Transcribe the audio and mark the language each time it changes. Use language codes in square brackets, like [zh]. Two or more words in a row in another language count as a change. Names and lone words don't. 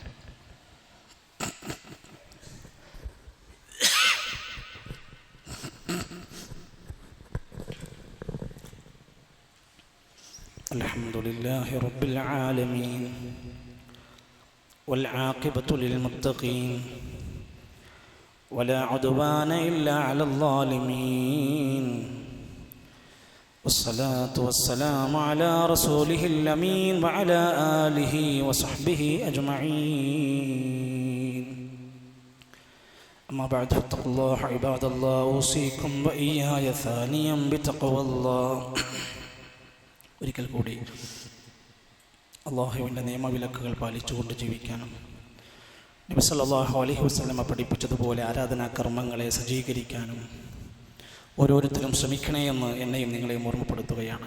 [ar] الحمد لله رب العالمين والعاقبة للمتقين ولا عدوان إلا على الظالمين والصلاة والسلام على رسوله الأمين وعلى آله وصحبه أجمعين أما بعد فاتقوا الله عباد الله أوصيكم وإياي ثانيا بتقوى الله. [ml] ഒരിക്കൽ കൂടി അള്ളാഹുവിൻ്റെ നിയമവിലക്കുകൾ പാലിച്ചുകൊണ്ട് ജീവിക്കാനും നബി [ar] صلى الله عليه وسلم [ml] പഠിപ്പിച്ചതുപോലെ ആരാധനാ കർമ്മങ്ങളെ സജ്ജീകരിക്കാനും ഓരോരുത്തരും ശ്രമിക്കണേ എന്ന് എന്നെയും നിങ്ങളെയും ഓർമ്മപ്പെടുത്തുകയാണ്.